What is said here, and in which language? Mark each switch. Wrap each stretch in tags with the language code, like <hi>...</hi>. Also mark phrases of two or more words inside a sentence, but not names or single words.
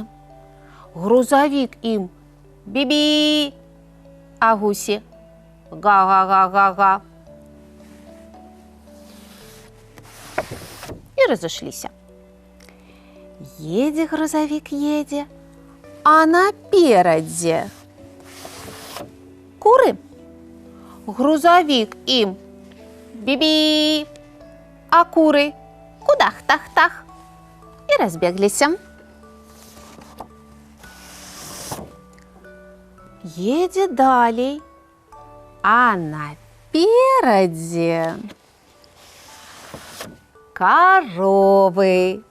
<be>Грузавік ім бі-бі, а гусі га-га-га-га-га. І разышліся. Едзе грузавік, едзе, а наперадзе куры.</be> <ru>Грузовик им би-би, а куры кудах-тах-тах и разбеглись. Едет далей, а напереди коровы.</ru>